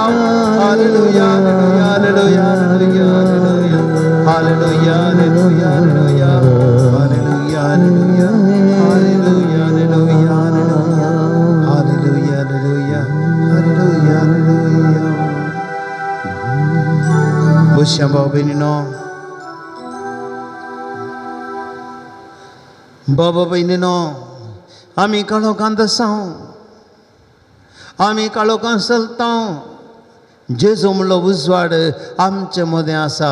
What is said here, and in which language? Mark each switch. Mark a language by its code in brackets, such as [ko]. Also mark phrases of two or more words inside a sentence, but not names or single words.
[en] Alleluia, Alleluia, Alleluia, Alleluia, Alleluia, Alleluia, Alleluia, Alleluia, Alleluia, Alleluia, Alleluia, Alleluia, Alleluia, Alleluia, Alleluia. [kok] Bushya भाऊ बहिणीनो, बाबा बहिणीनो, आम्ही काळोखांत आसां, आम्ही काळोखांत चलतां. जेजू म्हणलो उजवाड आमचे मदें आसा.